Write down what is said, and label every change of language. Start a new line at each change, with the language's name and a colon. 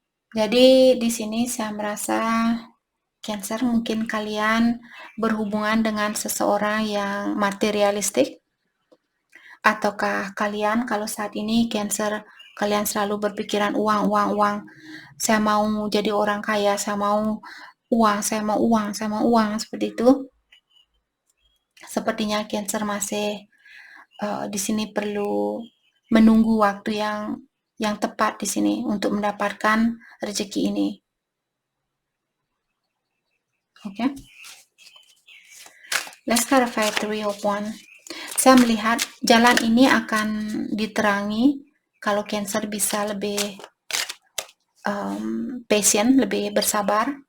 Indonesian: Jadi di sini saya merasa Cancer mungkin kalian berhubungan dengan seseorang yang materialistik, ataukah kalian kalau saat ini Cancer kalian selalu berpikiran uang, saya mau jadi orang kaya, saya mau uang, seperti itu. Sepertinya Cancer masih di sini perlu menunggu waktu yang tepat di sini untuk mendapatkan rezeki ini. Oke.
English: Let's clarify Three of Wands.
Indonesian: Saya melihat jalan ini akan diterangi kalau Cancer bisa lebih patient, lebih bersabar.